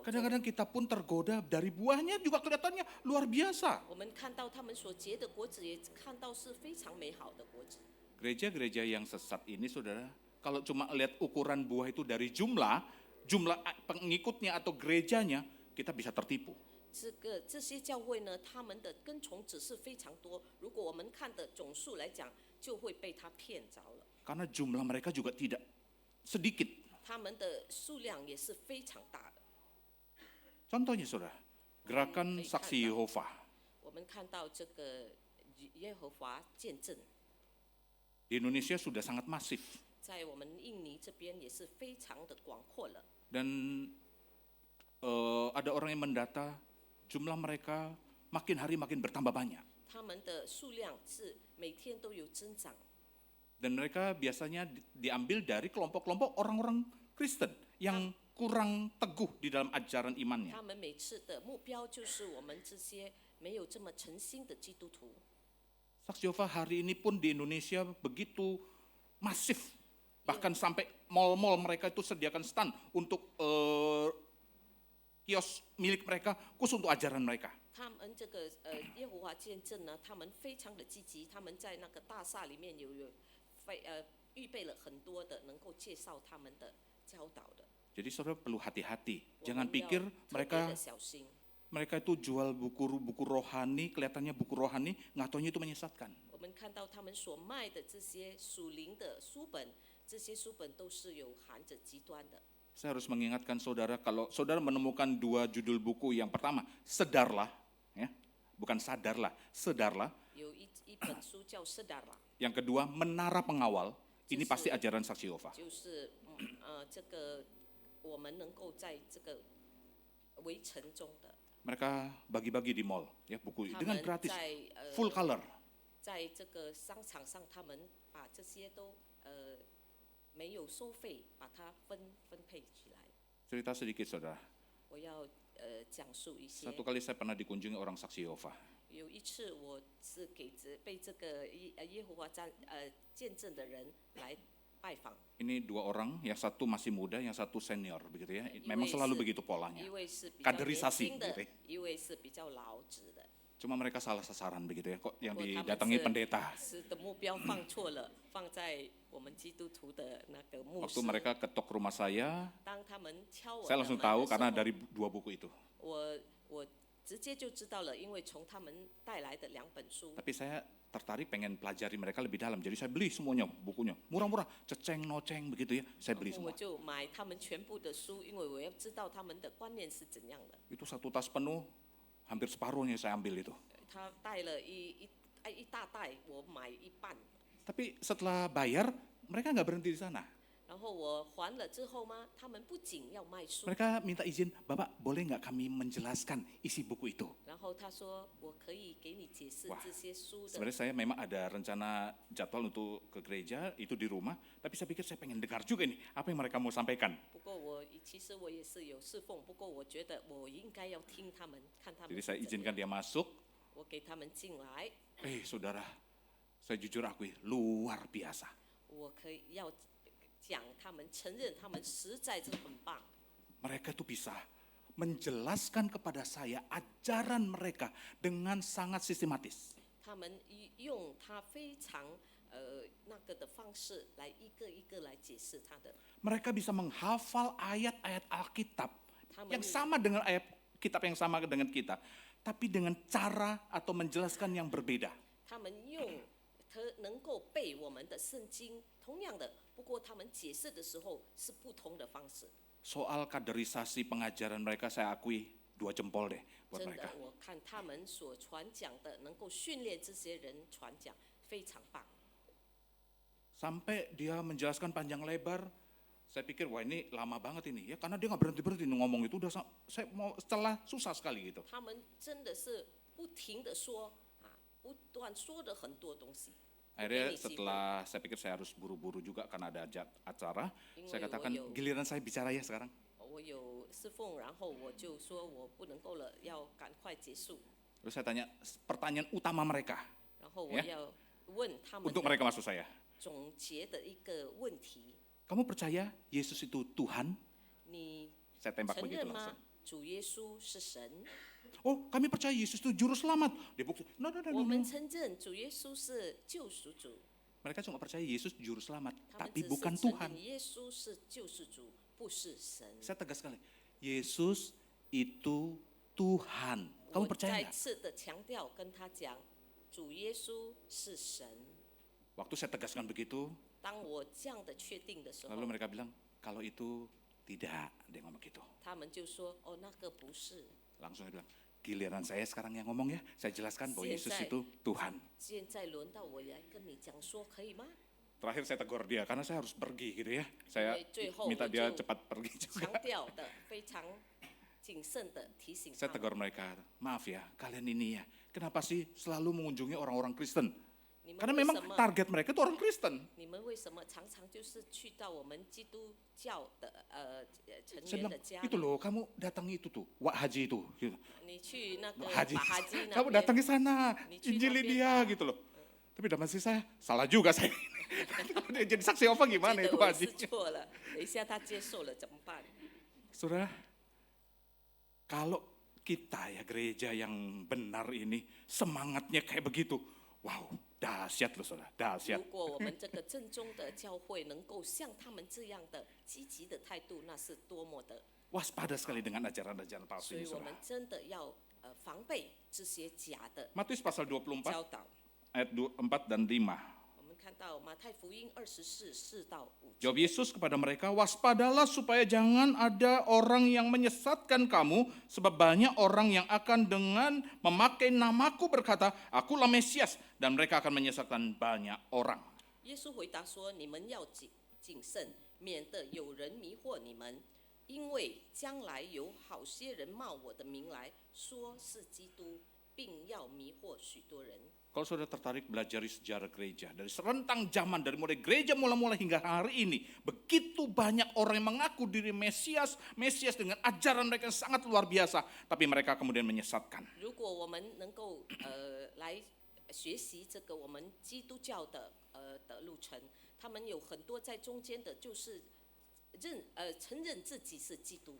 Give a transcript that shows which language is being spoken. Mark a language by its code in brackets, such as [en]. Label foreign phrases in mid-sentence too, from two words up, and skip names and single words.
[id] Kadang-kadang kita pun tergoda dari buahnya juga kelihatannya luar biasa. [zh] 我们看到他们所结的果子，也看到是非常美好的果子。 [id] Gereja-gereja yang sesat ini saudara, kalau cuma lihat ukuran buah itu dari jumlah pengikutnya atau gerejanya, kita bisa tertipu. [zh] 这些教会呢，他们的跟从只是非常多。如果我们看的总数来讲，就会被他骗着了。 [id] Karena jumlah mereka juga tidak sedikit. [zh] 他们的数量也是非常大的。 [id] Contohnya saudara, gerakan saksi Yehova. [zh] 我们看到这个耶和华见证， [id] Di Indonesia sudah sangat masif. [zh] 在我们印尼这边也是非常的广阔了。 [id] Dan ada orang yang mendata jumlah mereka makin hari makin bertambah banyak. [zh] 他们的数量是每天都有增长。 [id] Dan mereka biasanya diambil dari kelompok-kelompok orang-orang Kristen yang kurang teguh di dalam ajaran imannya. [zh] 他们每次的目标就是我们这些没有这么诚心的基督徒。 [id] Saksi Yehova hari ini pun di Indonesia begitu masif. Bahkan sampai mal-mal mereka itu sediakan stand untuk kios milik mereka khusus untuk ajaran mereka. [zh] 他们这个耶和华见证呢，他们非常的积极，他们在那个大厦里面预备了很多的能够介绍他们的教导的。 [id] Jadi saudara perlu hati-hati. [zh] 我 [id] Jangan [zh] 们要 [id] pikir [zh] 特别 [id] mereka [zh] 的小心。 [id] mereka itu jual buku rohani, kelihatannya buku rohani, nggak taunya itu menyesatkan. [zh] 我们看到他们所卖的这些属灵的书本，这些书本都是有含着极端的。 [id] Saya harus mengingatkan saudara, kalau saudara menemukan dua judul buku, yang pertama, Sedarlah, ya, bukan Sadarlah, Sedarlah. [zh] 有一本书叫《施达拉》， [id] Yang kedua, Menara Pengawal, ini pasti ajaran saksi Yehova. [zh] 就是这个我们能够在这个围城中的， [id] Mereka bagi-bagi di mall, ya, buku [zh] 他 [id] dengan [zh] 们 [id] gratis, [zh] 在 [en] full color. [zh] 在这个商场上，他们把这些都没有收费，把它分配起来。 [id] Cerita sedikit saudara, [zh] 我要讲述一些。 [id] satu kali saya pernah dikunjungi orang saksi Yehova. [zh] 有一次，我是被这个耶和华见证的人来拜访。 [id] Ini dua orang, yang satu masih muda, yang satu senior, begitu ya. [zh] 一 [id] Memang [zh] 位 [id] selalu [zh] 是 [id] begitu polanya. [zh] 一位是比较年 [id] Kaderisasi [zh] 轻的 [id] gitu ya.， [zh] 一位是比较老指的。 [id] Cuma mereka salah sasaran begitu ya, kok yang [zh] 不过他们 [id] didatangi pendeta. [zh] 是的目标放错了，放在我们基督徒的那个牧 [id] Waktu [zh] 师。 [id] mereka ketok rumah saya [zh] 当他们敲我 [id] saya [zh] 的 [id] langsung [zh] 门 [id] tahu [zh] 的时 [id] karena [zh] 候 [id] dari dua buku itu. [zh] 我直接就知道了，因为从他们带来的两本书。 [id] Tapi saya tertarik pengen pelajari mereka lebih dalam, jadi saya beli semuanya bukunya, murah-murah, ceceng noceng begitu ya, saya [zh] 然 [id] beli [zh] 后我 [id] semua. [zh] 就买他们全部的书，因为我要知道他们的观念是怎样的。 [id] Itu satu tas penuh, hampir separuhnya saya ambil itu. [zh] 他带了一大袋，我买一半。 [id] Tapi setelah bayar, mereka nggak berhenti di sana. [zh] 然后我还了之后吗？他们不仅要卖书， [id] Mereka minta izin, Bapak boleh nggak kami menjelaskan isi buku itu? [zh] 然后他说我可以给你解释 [id] Wah, [zh] 这些书的。 [id] Sebenarnya saya memang ada rencana jadwal untuk ke gereja, itu di rumah, tapi saya pikir saya pengen dengar juga nih, apa yang mereka mau sampaikan. [zh] 不过其实我也是有侍奉，不过我觉得我应该要听他们，看他们 [id] Jadi [zh] 是 [id] saya [zh] 怎 [id] izinkan [zh] 样。 [id] dia masuk, [zh] 我给他们进来， [id] saudara, saya jujur akui, luar biasa. [zh] 我可以要讲，他们承认他们实在是很棒。 [id] Mereka itu bisa menjelaskan kepada saya ajaran mereka dengan sangat sistematis. [zh] 他们用他非常那个的方式来一个一个来解释他的。 [id] Mereka bisa menghafal ayat-ayat Alkitab yang Taman- sama dengan ayat kitab yang sama dengan kita, tapi dengan cara atau menjelaskan yang berbeda. [zh] 他们用能够背我们的圣经，同样的，不过他们解释的时候是不同的方式。 [id] Soal kaderisasi pengajaran mereka saya akui 2 jempol deh buat [zh] 真 [id] mereka. [zh] 的，我看他们所传讲的，能够训练这些人传讲，非常棒。 [id] Sampai dia menjelaskan panjang lebar, saya pikir wah ini lama banget ini ya, karena dia nggak berhenti ngomong itu udah saya mau setelah susah sekali gitu. [zh] 他们真的是不停的说啊，不断说的很多东西。 [id] Akhirnya setelah saya pikir saya harus buru-buru juga karena ada acara, saya katakan giliran saya bicara ya sekarang. [zh] 我有侍奉，然后我就说我不能够了，要赶快结束。 [id] Terus saya tanya pertanyaan utama mereka [zh] 然后我 [id] Ya. [zh] 要问他们 [id] untuk mereka maksud saya. [zh] 总结的一个问题： [id] Kamu percaya Yesus itu Tuhan? [zh] 你 [id] Saya tembak [zh] 承 [id] begitu [zh] 认 [id] langsung. [zh] 吗？主耶稣是神。 [id] Oh, kami percaya Yesus itu juru selamat. Dia bukti. No. [zh] 我们承认主耶稣是救赎主， [id] Mereka cuma percaya Yesus juru selamat, [zh] 他们 [id] tapi [zh] 只 [id] bukan [zh] 是承 [id] Tuhan. [zh] 认耶稣是救赎主，不是神。 [id] Saya tegas sekali. Yesus itu Tuhan. [zh] 我 [id] Kamu percaya [zh] 再 [id] nggak? [zh] 次的强调跟他讲，主耶稣是神。 [id] Waktu saya tegaskan begitu, [zh] 当我这样的确定的时候， [id] lalu mereka bilang, kalau itu tidak, dia ngomong gitu. [zh] 他们就说：“哦，那个不是。 [id] Langsung dia bilang, giliran saya sekarang yang ngomong ya, saya jelaskan bahwa Yesus Siap, itu Tuhan. [zh] 现在轮到我来跟你讲说，可以吗？ [id] Terakhir saya tegur dia, karena saya harus pergi gitu ya. Saya [zh] 最后 [id] minta [zh] 我 [id] dia [zh] 就 [id] cepat pergi [zh] 强 [id] juga. [zh] 调的非常谨慎的提醒 [id] Saya [zh] 他们， [id] tegur mereka, maaf ya, kalian ini ya, kenapa sih selalu mengunjungi orang-orang Kristen? [zh] 你们 [id] Karena [zh] 为 [id] memang [zh] 什么？ [id] target mereka itu orang Kristen. [zh] 你们为什么常常就是去到我们基督教的成 [id] Saya [zh] 员 [id] bilang, [zh] 的家 [id] itu [zh] 里？ [id] loh, kamu datangi itu tuh, Wak Haji itu. Gitu. [zh] 你去那个 Haji, 把哈基那 [id] kamu [zh] 边 [id] datang ke sana, Ini cuy injili tapi dia apa? gitu loh. Tapi dalam hati saya, salah juga saya. Dia jadi saksi apa [zh] 觉 [id] gimana [zh] 得 [id] itu [zh] 我 [id] Haji? [zh] 是错了，等一下他接受了怎么办？ [id] Saudara, kalau kita ya gereja yang benar ini semangatnya kayak begitu, wow, dahsyat loh saudara, [zh] 如 [id] dahsyat. [zh] 果我们这个正宗的教会能够像他们这样的积极的态度，那是多么的！ [id] Waspada sekali dengan ajaran-ajaran palsu [zh] 所 [id] ini [zh] 以我们 [id] saudara. [zh] 真的要防备这些假的 [id] Matius pasal 24 [zh] 教导。 [id] ayat 4 dan 5. [zh] 我们看到马太福音24:4到5 [id] Jawab Yesus kepada mereka, waspadalah supaya jangan ada orang yang menyesatkan kamu, sebab banyak orang yang akan dengan memakai namaku berkata, akulah Mesias, dan mereka akan menyesatkan banyak orang. [zh] 耶稣回答说：“你们要谨慎，免得有人迷惑你们，因为将来有好些人冒我的名来说是基督，并要迷惑许多人。” [id] Kalau saudara tertarik belajar sejarah gereja, dari serentang zaman, dari mulai gereja mula-mula hingga hari ini, begitu banyak orang yang mengaku diri Mesias dengan ajaran mereka yang sangat luar biasa, tapi mereka kemudian menyesatkan. [zh] 如果我们能够来学习这个我们基督教的路程，他们有很多在中间的，就是承认自己是基督。